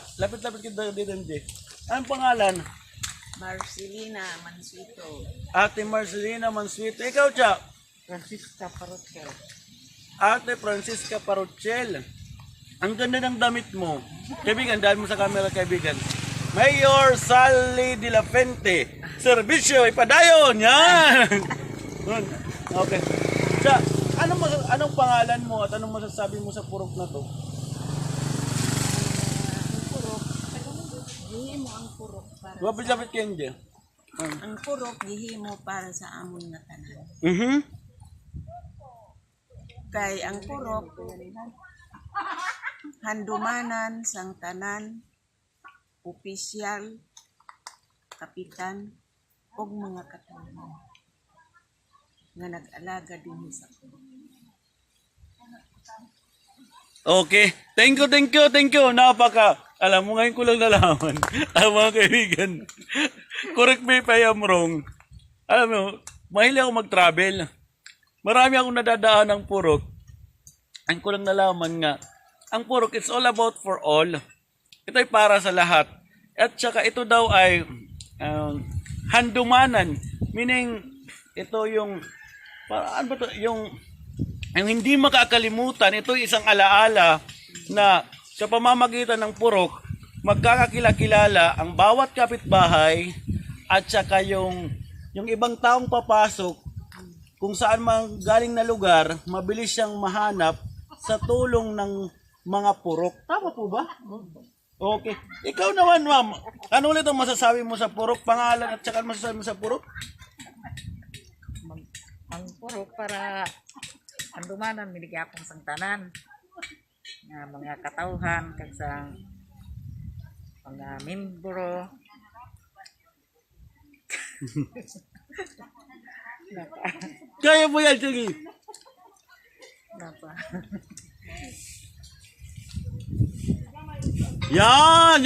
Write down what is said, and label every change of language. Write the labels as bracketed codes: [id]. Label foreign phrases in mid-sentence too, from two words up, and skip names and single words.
[tl] Lapit-lapit kita dito, MJ. Anong pangalan? Marcelina Mansueto. Ate Marcelina Mansueto. Ikaw siya? Francisca Parrochel. Ate Francisca Parrochel. Ang ganda ng damit mo. Kaibigan, dahil mo sa camera, kaibigan. Mayor Sally de la Fuente. Servisyo, ipadayon. Yan! Okay. Siya, anong pangalan mo at anong masasabi mo sa purok na to? [hil] Gihimo ang purok para [tl] Lapit-lapit kayo, hindi. [hil] ang purok gihimo para sa amon nga tanan. Kay ang purok handumanan sang tanan opisyal, kapitan, ug mga katuligan nga nag-alaga din sa purok. [en] Okay. Thank you. [tl] Alam mo, ngayon ko lang nalaman. Ang mga kaibigan. [en] Correct me if I am wrong. [tl] Alam mo, mahilig ako mag-travel. Marami akong nadadaan ng purok. Ang ko lang nalaman nga, ang purok, [en] it's all about for all. [tl] Ito'y para sa lahat. At saka ito daw ay handumanan. Meaning, ito yung, ano ba to? Yung hindi makakalimutan, ito isang alaala na sa pamamagitan ng purok, magkakakilala ang bawat kapitbahay at saka yung ibang taong papasok kung saan man galing na lugar, mabilis siyang mahanap sa tulong ng mga purok. Tama po ba? Okay. Ikaw naman, ma'am. Ano ulit ang masasabi mo sa purok? Pangalan at saka masasabi mo sa purok? [hil] Ang purok para andumanan milig akong sangtanan nga mga katawhan kag sa mga membro [tl] Kaya mo yan, sige. napa Yan.